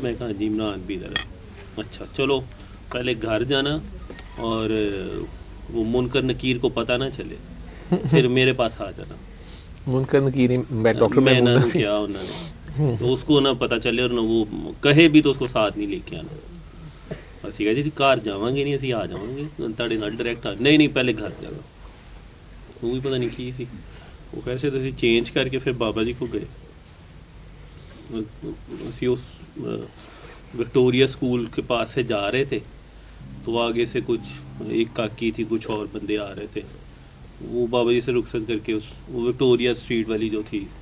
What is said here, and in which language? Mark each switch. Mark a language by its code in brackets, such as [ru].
[hi] मैं कहा जी इमरान भी इधर है। अच्छा चलो पहले घर जाना और वो मुनकर नकीर को पता ना चले, फिर मेरे पास आ जाना। मुनकर नकीर डॉक्टर मैं ना क्या उन्होंने तो उसको ना पता चले और ना वो कहे भी तो उसको साथ नहीं लेके आना। [pa] ਅਸੀਂ ਕਹਾਂ ਜੀ ਘਰ ਜਾਵਾਂਗੇ ਨਹੀਂ, ਅਸੀਂ ਆ ਜਾਵਾਂਗੇ ਤੁਹਾਡੇ ਨਾਲ ਡਾਇਰੈਕਟ ਆ। ਨਹੀਂ ਪਹਿਲੇ ਘਰ ਜਾਣਾ। ਉਹ ਵੀ ਪਤਾ ਨਹੀਂ ਕੀ ਸੀ। [hi] वो कैसे तो चेंज करके फिर बाबा जी को गए। ਅਸੀਂ उस विक्टोरिया स्कूल के पास से जा रहे थे तो आगे से कुछ एक काकी थी, कुछ और बंदे आ रहे थे। वो बाबा जी से रुखसत करके वो विक्टोरिया स्ट्रीट वाली जो थी